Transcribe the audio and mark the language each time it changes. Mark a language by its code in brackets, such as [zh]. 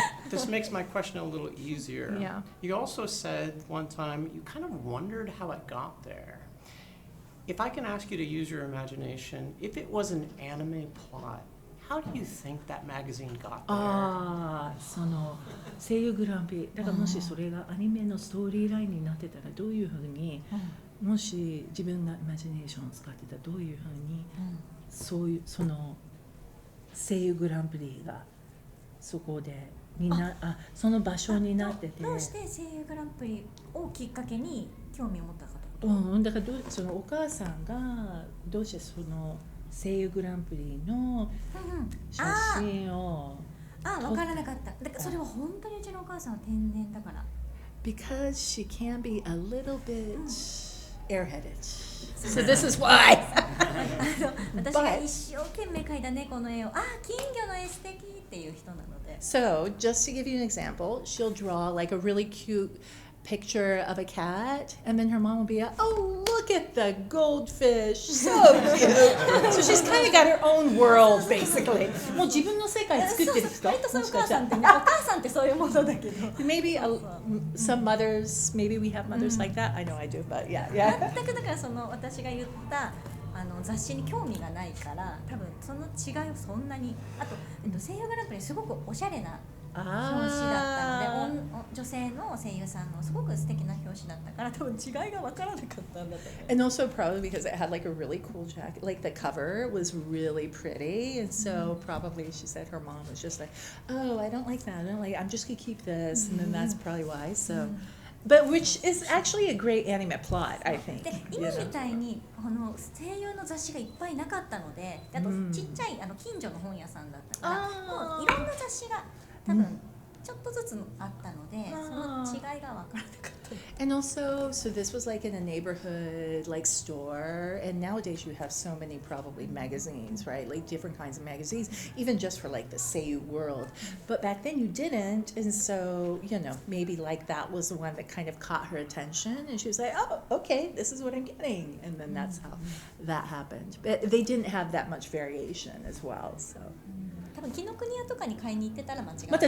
[en] This makes my question a little easier. Yeah. You also said one time you kind of wondered how it got there. If I can ask you to use your imagination, if it was an anime plot, how do you think that magazine got there? [ja] その声優グランプリだからもしそれがアニメのストーリーラインになってたらどういうふうに、もし自分がイマジネーションを使ってたらどういうふうに、そういうその声優グランプリがそこでその場所になってて、どうして声優グランプリをきっかけに興味を持ったかと。だからそのお母さんがどうしてその声優グランプリの写真を分からなかった。だからそれは本当にうちのお母さんは天然だから。 [en] Because she can be a little bit airheaded. So this is why. [ja] 私が一生懸命描いた猫の絵を金魚の絵素敵っていう人なので。 [en] So just to give you an example, she'll draw like a really cute picture of a cat, and then her mom will be like, oh, look at the goldfish, so cute. So she's kind of got her own world, basically. [ja] もう自分の世界作ってる人。割とそういうお母さんってね、お母さんってそういうものだけど。 [en] Maybe some mothers, maybe we have mothers like that. I know I do, but yeah. [ja] 全くだからその私が言った雑誌に興味がないから多分その違いをそんなにあと、声優グランプリすごくおしゃれな表紙だったので女性の声優さんのすごく素敵な表紙だったから多分違いが分からなかったんだと思う。 [en] And also probably because it had like a really cool jacket, like the cover was really pretty, and so probably she said her mom was just like, oh, I don't like that. I'm just gonna keep this, and then that's probably why. So. But which is actually a great anime plot, I think. [ja] で今みたいに声優の雑誌がいっぱいなかったので、あとちっちゃい近所の本屋さんだったから、もういろんな雑誌が多分ちょっとずつあったので、その違いが分からなかった。 [en] And also, so this was like in a neighborhood like store, and nowadays you have so many probably magazines, right? Like different kinds of magazines, even just for like the Seiyuu world. But back then you didn't, and so maybe like that was the one that kind of caught her attention, and she was like, oh, okay, this is what I'm getting, and then that's how that happened. But they didn't have that much variation as well, so. [ja] 多分紀ノ国屋とかに買いに行ってたら間違いなかった